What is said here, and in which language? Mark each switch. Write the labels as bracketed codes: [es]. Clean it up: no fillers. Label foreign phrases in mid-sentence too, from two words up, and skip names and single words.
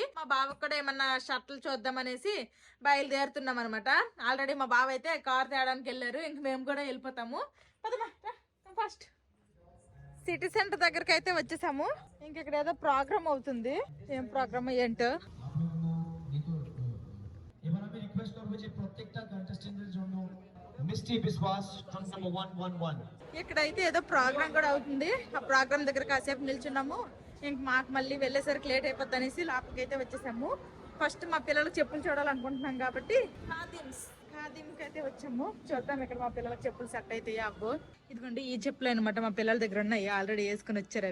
[te] మా బావకు కూడా ఏమన్నా షర్ట్లు చూద్దాం అనేసి బయలుదేరుతున్నాం అనమాట. ఆల్రెడీ మా బావ అయితే కార్ తేడానికి వెళ్ళారు, ఇంక మేము కూడా వెళ్ళిపోతాము. ఫస్ట్ సిటీ సెంటర్ దగ్గరికి అయితే వచ్చేసాము. ఇంక ఇక్కడ ఏదో ప్రోగ్రామ్ అవుతుంది, ఏం ప్రోగ్రామ్ ఏంటో. [bn] এবার আমি রিকোয়েস্ট করব যে প্রত্যেকটা কন্টেস্টেন্টের জন্য মিষ্টি বিশ্বাস ট্রাক నెంబర్ 111 [te] ఇక్కడైతే ఏదో ప్రోగ్రామ్ కూడా అవుతుంది. ఆ ప్రోగ్రామ్ దగ్గర కాసేపు నిల్చున్నాము. ఇంక మాకు మళ్ళీ వెళ్ళేసరికి లేట్ అయిపోద్ది అనేసి లోపలికి అయితే వచ్చేసాము. ఫస్ట్ మా పిల్లలకు చెప్పులు చూడాలనుకుంటున్నాం కాబట్టి ఖాదీంకి అయితే వచ్చాము. చూద్దాం ఇక్కడ మా పిల్లలకు చెప్పులు సెట్ అవుతాయి అబ్బో. ఇదిగోండి, ఈ చెప్పులు అనమాట మా పిల్లల దగ్గర ఉన్నాయి, ఆల్రెడీ వేసుకుని వచ్చారు.